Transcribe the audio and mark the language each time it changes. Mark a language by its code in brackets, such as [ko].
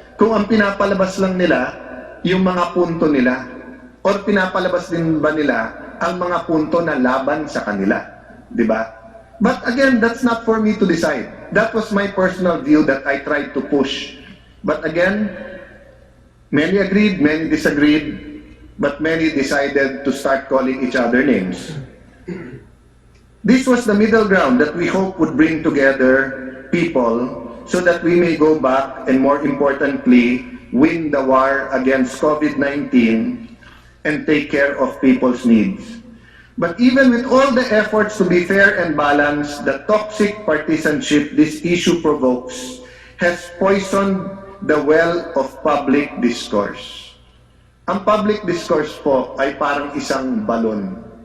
[tl] Kung ang pinapalabas lang nila, yung mga punto nila, or pinapalabas din ba nila ang mga punto na laban sa kanila. Diba? [en] But again, that's not for me to decide. That was my personal view that I tried to push. But again, many agreed, many disagreed, but many decided to start calling each other names. This was the middle ground that we hope would bring together people so that we may go back and, more importantly, win the war against COVID-19 and take care of people's needs. But even with all the efforts to be fair and balanced, the toxic partisanship this issue provokes has poisoned the well of public discourse. [tl] Ang public discourse po ay parang isang balon.